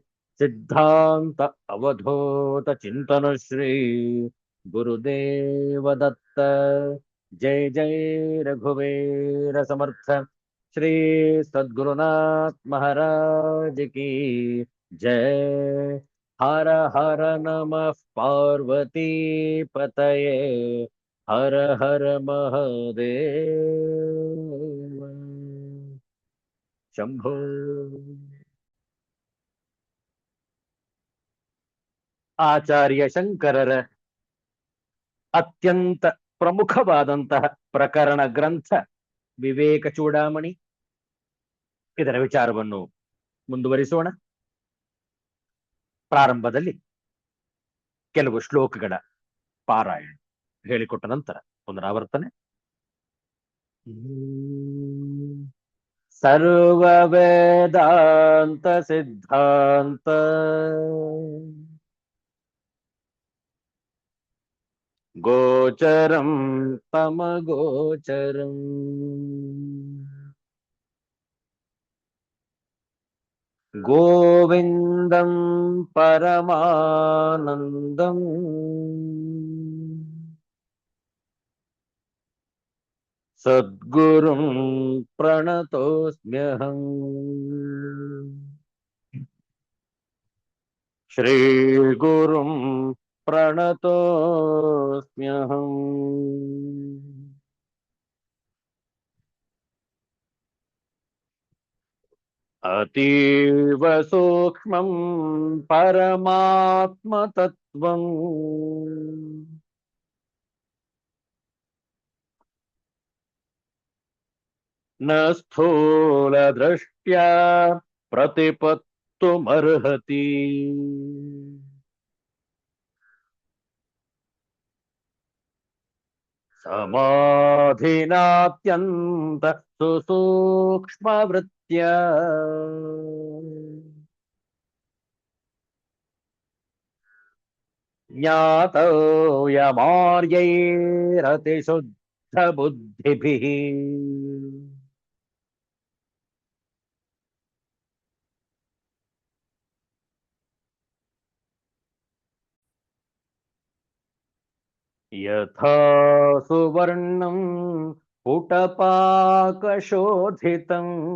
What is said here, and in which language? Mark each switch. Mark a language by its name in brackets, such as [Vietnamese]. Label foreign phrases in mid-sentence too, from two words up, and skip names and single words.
[Sanskrit] सिद्धांत अवधूत चिंतन श्री गुरुदेव दत्त। [Hindi] जय जय रघुवीर समर्थ श्री सद्गुरुनाथ महाराज की जय। [Sanskrit] हर हर नमः पार्वती पतये, हर हर महादेव शंभो। [Kannada] ಆಚಾರ್ಯ ಶಂಕರರ ಅತ್ಯಂತ ಪ್ರಮುಖವಾದಂತಹ ಪ್ರಕರಣ ಗ್ರಂಥ ವಿವೇಕ ಚೂಡಾಮಣಿ. ಇದರ ವಿಚಾರವನ್ನು ಮುಂದುವರಿಸೋಣ. ಪ್ರಾರಂಭದಲ್ಲಿ ಕೆಲವು ಶ್ಲೋಕಗಳ ಪಾರಾಯಣ ಹೇಳಿಕೊಟ್ಟ ನಂತರ ಪುನರಾವರ್ತನೆ. [Sanskrit] ಸರ್ವ ವೇದಾಂತ ಸಿದ್ಧಾಂತ ಗೋಚರಂ ತಮಗೋಚರಂ ಗೋವಿಂದಂ ಪರಮಾನಂದಂ ಸದ್ಗುರುಂ ಪ್ರಣತೋಸ್ಮ್ಯಹಂ. ಶ್ರೀ ಗುರುಂ ಪ್ರಣತೋಸ್ಮ್ಯಹಂ. ಅತೀವ ಸೂಕ್ಷ್ಮಂ ಪರಮಾತ್ಮ ತತ್ವಂ ನ ಸ್ಥೂಲ ದೃಷ್ಟ್ಯಾ ಪ್ರತಿಪತ್ತುಮರ್ಹತಿ. ಸಮಾಧಿನಾತ್ಯಂತ ಸುಸೂಕ್ಷ್ಮ ವೃತ್ಯ ಜ್ಞಾತವ್ಯಮಾರ್ಯೈರತಿಶುದ್ಧ ಬುದ್ಧಿಭಿಃ. ಯಥಾ ಸುವರ್ಣಂ ಪುಟಪಾಕಶೋಧಿತಂ